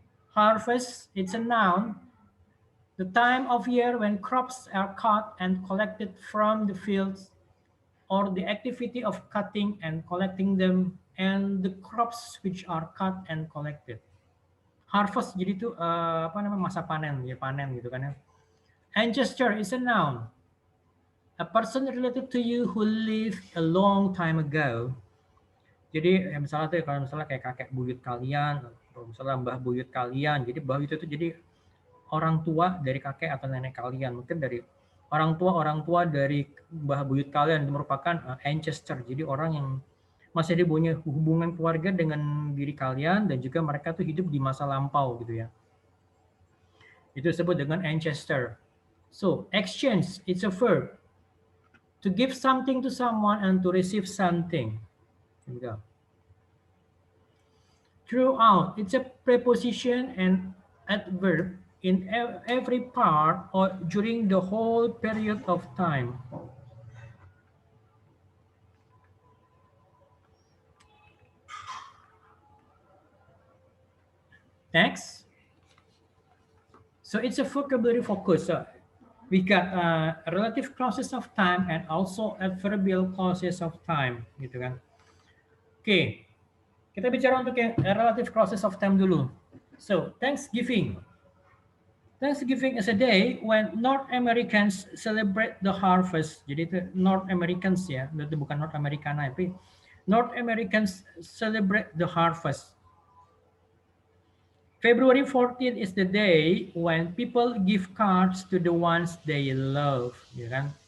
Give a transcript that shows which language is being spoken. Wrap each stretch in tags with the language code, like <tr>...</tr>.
<en>Harvest, it's a noun. The time of year when crops are cut and collected from the fields, or the activity of cutting and collecting them, and the crops which are cut and collected.</en> <id>Harvest jadi itu masa panen ya, panen gitu kan ya.</id> <en>Ancestor is a noun. A person related to you who lived a long time ago.</en> <id>Jadi misalnya tuh kalau misalnya kayak kakek buyut kalian, atau misalnya mbah buyut kalian, jadi mbah itu jadi orang tua dari kakek atau nenek kalian, mungkin dari orang tua dari mbah buyut kalian, itu merupakan ancestor, jadi orang yang masih ada hubungan keluarga dengan diri kalian dan juga mereka tuh hidup di masa lampau gitu ya. Itu disebut dengan ancestor.</id> <en>So, exchange, it's a verb. To give something to someone and to receive something. Here we go. Throughout, it's a preposition and adverb in every part or during the whole period of time. Next. So it's a vocabulary focus. We got relative clauses of time and also adverbial clauses of time,</en> <id>gitu kan. Oke, kita bicara untuk yang relative clauses of time dulu.</id> <en>So, Thanksgiving. Thanksgiving is a day when North Americans celebrate the harvest.</en> <id>Jadi itu</id> <en>North Americans ya,</en> <id>itu bukan</id> <en>North Americana,</en> <id>tapi</id> <en>North Americans celebrate the harvest. February 14th is the day when people give cards to the ones they love,</en> <id>ya kan?</id>